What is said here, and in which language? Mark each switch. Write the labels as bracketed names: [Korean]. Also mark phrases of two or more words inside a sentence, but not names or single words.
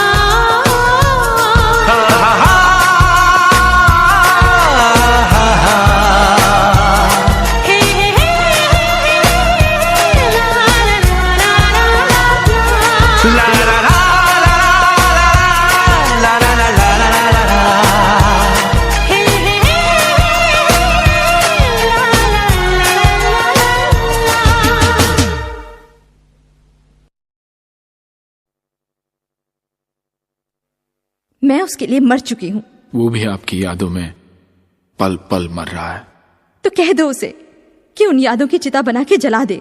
[Hindi] हे हे हे ला ला ला ला। ला ला ला ला ला ला ला ला ला ला ला। हे हे हे ला ला ला ला। मैं उसके लिए मर चुकी हूँ। वो भी आपकी यादों में पल पल मर रहा है। तो कह दो उसे कि उन यादों की चिता बना के जला दे।